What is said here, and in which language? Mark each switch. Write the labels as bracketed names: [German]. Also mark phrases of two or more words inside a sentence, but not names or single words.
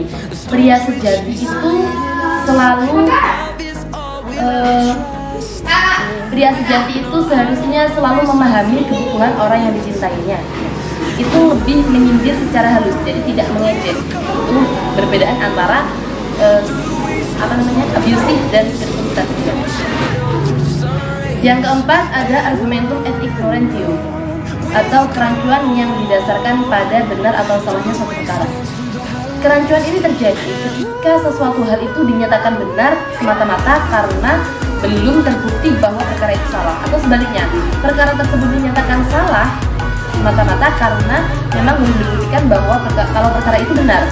[Indonesian] Pria sejati itu selalu pria sejati itu seharusnya selalu memahami kebutuhan orang yang dicintainya. Itu lebih menyindir secara halus, jadi tidak mengejek. Itu perbedaan antara abusive dan circumstantial. Yang keempat ada [Latin] argumentum et ignorantium, [Indonesian] atau kerancuan yang didasarkan pada benar atau salahnya suatu perkara. Kerancuan ini terjadi ketika sesuatu hal itu dinyatakan benar semata-mata karena belum terbukti bahwa perkara itu salah, atau sebaliknya, perkara tersebut dinyatakan salah semata-mata karena memang belum dibuktikan bahwa kalau perkara itu benar.